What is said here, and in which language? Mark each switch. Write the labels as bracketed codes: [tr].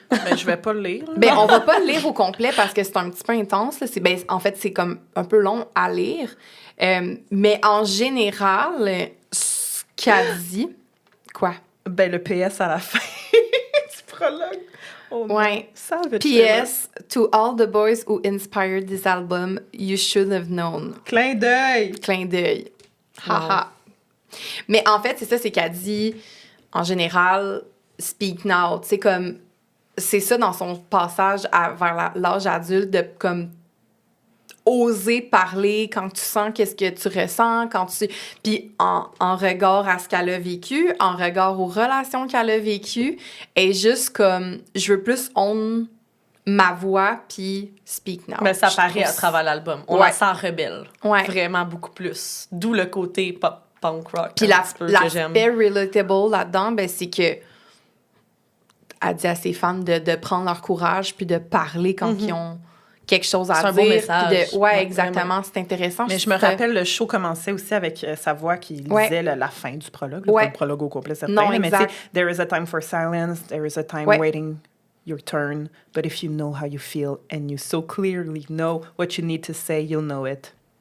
[fr] Ben, je vais pas le lire. Ben, on va pas le lire au complet parce que c'est un petit peu intense. Là. En fait, c'est comme un peu long à lire. Mais en général, ce qu'elle dit... Quoi? Ben, le PS à la fin du prologue. Oh ouais. P.S. [en] To all the boys who inspired this album, you should have known. [fr] Clin d'œil. Clin d'œil. Haha. Mais en fait, c'est ça, c'est qu'elle dit, en général, speak now. Tu sais, comme, c'est ça dans son passage vers l'âge adulte, de comme oser parler quand tu sens qu'est-ce que tu ressens, puis en regard à ce qu'elle a vécu, en regard aux relations qu'elle a vécues, et juste comme, je veux plus own ma voix, puis speak now. Mais ça paraît à travers l'album. On la sent rebelle. Ouais. Vraiment beaucoup plus. D'où le côté punk rock. Puis l'aspect relatable là-dedans, ben, c'est que elle dit à ses fans de prendre leur courage puis de parler quand ils ont quelque chose à dire. C'est un beau message. Exactement. Vraiment. C'est intéressant. Mais je me rappelle, le show commençait aussi avec sa voix qui disait la fin du prologue. Pas le prologue au complet, certain. Non, mais tu sais, [en] there is a time for silence, there is a time waiting your turn, but if you know how you feel and you so clearly know what you need to say, you'll know it.